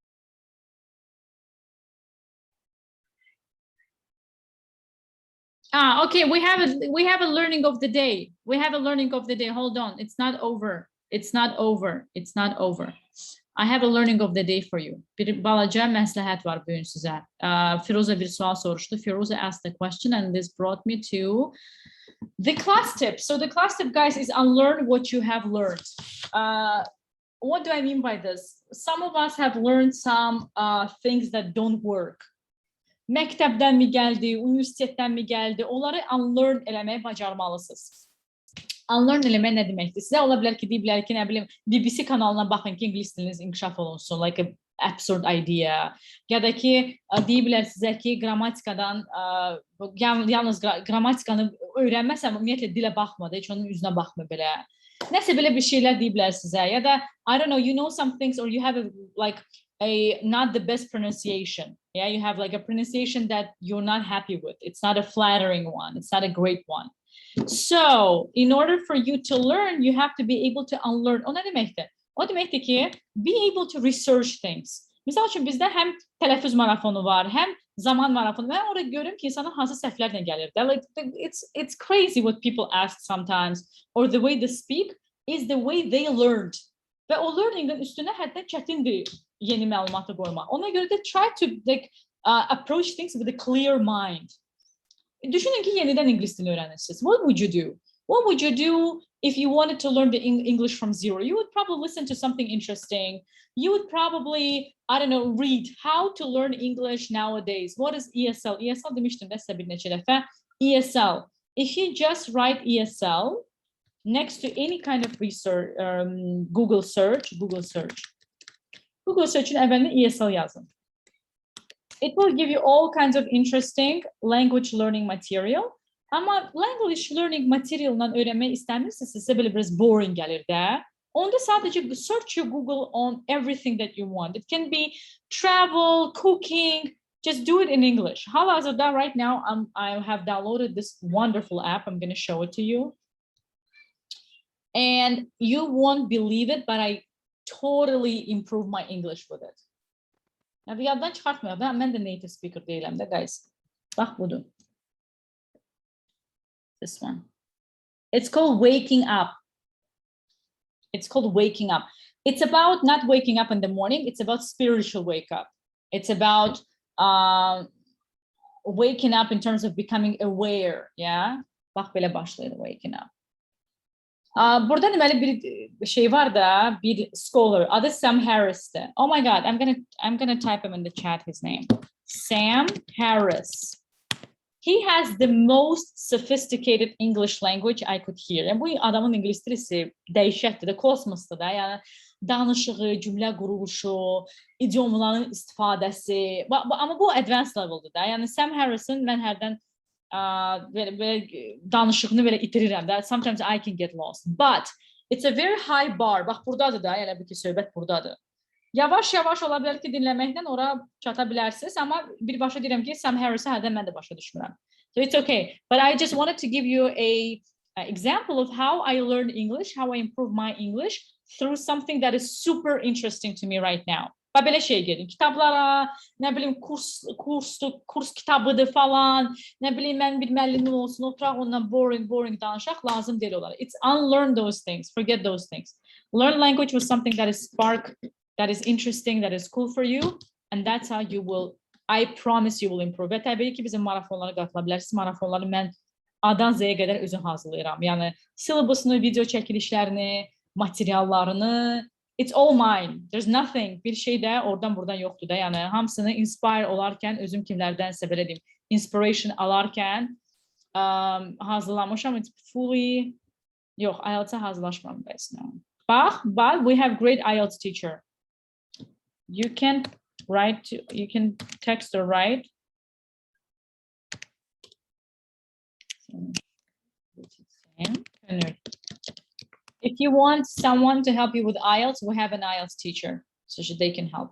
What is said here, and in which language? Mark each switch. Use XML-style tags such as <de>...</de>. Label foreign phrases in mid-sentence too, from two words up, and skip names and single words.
<en>Okay, we have a learning of the day. We have a learning of the day. Hold on, it's not over. It's not over. It's not over. I have a learning of the day for you.</en> <az>Bir balaca məsləhət var bugün sizə. Firuza bir sual soruşdu.</az> <en>Firuza asked the question, and this brought me to the class tip. So the class tip, guys, is unlearn what you have learned. what do I mean by this? Some of us have learned some things that don't work.</en> <az>Məktəbdən mi gəldi, universitetdən mi gəldi? Onları unlearn eləməyi bacarmalısınız. Unlearn eləmək nə deməkdir? Sizə ola bilər ki, deyiblər ki, nə bilim, BBC kanalına baxın ki, ingilis diliniz inkişaf olunsun,</az> <en>like a absurd idea.</en> <az>Ya da ki, deyiblər sizə ki, qrammatikadan, yalnız qrammatikanı öyrənməsəm, ümumiyyətlə dilə baxmadı, heç onun üzünə baxmır belə. Nəsə belə bir şeylər deyiblər sizə. Ya da,</az> <en>I don't know, you know some things or you have not the best pronunciation. Yeah, you have like a pronunciation that you're not happy with. It's not a flattering one. It's not a great one. So, in order for you to learn, you have to be able to unlearn.</en> <az>O nə deməkdir? O deməkdir ki,</az> <en>be able to research things.</en> <az>Misal üçün bizdə həm tələffüz marafonu var, həm zaman marafonu. Mən orada görürüm ki, insanlar hansı səhvlərlə gəlir.</az> <en>Like, it's crazy what people ask sometimes, or the way they speak is the way they learned.</en> <az>Və o learningin üstünə hətta çətindir yeni məlumatı qoymaq. Ona görə də</az> <en>try to approach things with a clear mind.</en> <az>Düşünün ki, yenidən ingilis dilini öyrənirsiniz.</az> <en>What would you do? What would you do if you wanted to learn the English from zero? You would probably listen to something interesting. You would probably, I don't know, read how to learn English nowadays. What is ESL?</en> <az>ESL demiştim də sizə bir neçə dəfə.</az> <en>ESL. If you just write ESL next to any kind of research, Google search.</en> <az>Google search'ün əvvəlində ESL yazın.</az> <en>It will give you all kinds of interesting language learning material.</en> <az>Ama</az> <en>language learning material'dan</en> <az>öğrenmeyi istəmirsiniz, sizə belə biraz boring gəlir də. Onda sadəcə</az> <en>search your Google on everything that you want. It can be travel, cooking, just do it in English. Hal-hazırda right now, I have downloaded this wonderful app. I'm going to show it to you. And you won't believe it, but I totally improved my English with it.</en> <az>Yani yaddan çıxartmıyor da, mən də</az> <en>native speaker</en> <az>deyiləm də, guys. Bax budur.</az> <en>This one. It's called Waking Up. It's called Waking Up. It's about not waking up in the morning. It's about spiritual wake up. It's about waking up in terms of becoming aware. Yeah.</en> <az>Bax belə başlayır</az> <en>waking up.</en> <az>Burada deməli bir şey var da, bir scholar, adı Sam Harris'ti.</az> <en>Oh my God, I'm gonna type him in the chat, his name. Sam Harris. He has the most sophisticated English language I could hear.</en> <az>Yani bu adamın İngilis dilisi dəhşətdir də, kosmosdur da. Yəni danışığı, cümlə quruluşu, idiomların istifadəsi. Amma bu</az> <en>advanced level'dır</en> <az>da. Yəni Sam Harris'in mən hərdən danışığını belə itirirəm də.</az> <en>Sometimes I can get lost. But it's a very high bar.</en> <az>Bax buradadır da, elə bir ki söhbət buradadır. Yavaş-yavaş ola bilər ki, dinləməkdən ora çata bilərsiniz, amma birbaşa deyirəm ki, Sam Harris'ı hərdən mən də başa düşmürəm.</az> <en>So it's okay. But I just wanted to give you an example of how I learned English, how I improved my English through something that is super interesting to me right now.</en> <az>Və belə şey gedin, kitablara, nə bilim, kurs kitabıdır falan, nə bilim, mən bir müəllimim olsun, oturaq ondan boring danışaq, lazım deyil onlara.</az> <en>It's unlearn those things, forget those things. Learn language with something that is spark, that is interesting, that is cool for you, and that's how you will, I promise you will improve.</en> <az>Və təbii ki, bizim marafonlara qatıla bilərsiniz. Marafonları mən A-dan Z-yə qədər özüm hazırlayıram. Yəni, syllabusunu, video çəkilişlərini, materiallarını,</az> <en>it's all mine. There's nothing.</en> <az>Bir şey də oradan buradan yoxdur da. Yəni, hamısını inspire olarkən, özüm kimlərdənsə belə deyim, inspiration alarkən hazırlamışam.</az> <en>It's fully,</en> <az>yox, IELTS-a hazırlaşmam bəs.</az> <en>But we have great IELTS teacher. You can write, you can text or write. If you want someone to help you with IELTS, we have an IELTS teacher, so they can help.</en>